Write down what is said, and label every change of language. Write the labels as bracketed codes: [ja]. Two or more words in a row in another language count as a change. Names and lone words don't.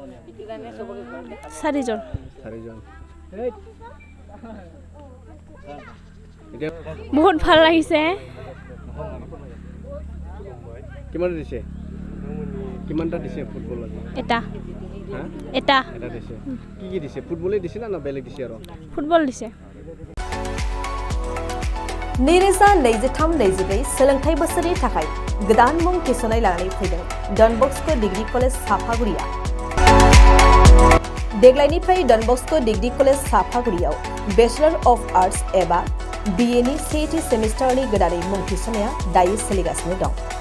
[as] 4জন বহুত ভাল লাগিছে কিমানটা দিছে ফুটবল এটা দিছে কি দিছে ফুটবলে দিছে না বেলেগ দিছে আৰু ফুটবল দিছে [brx] नैरोजा 23-24 सोलोंथाइ बोसोरनि थाखाय गोदान मुं थिसननाय लानानै फैदों डन बस्क' डिग्री कलेज साफागुरिया देग्लायनिफ्राय डन बस्क' डिग्री कलेज साफागुरियाव [en] Bachelor of Arts [brx] एबा BA नि सेथि सेमिस्टारनि गोदानै मुं थिसननाया दायो सोलिगासिनो दं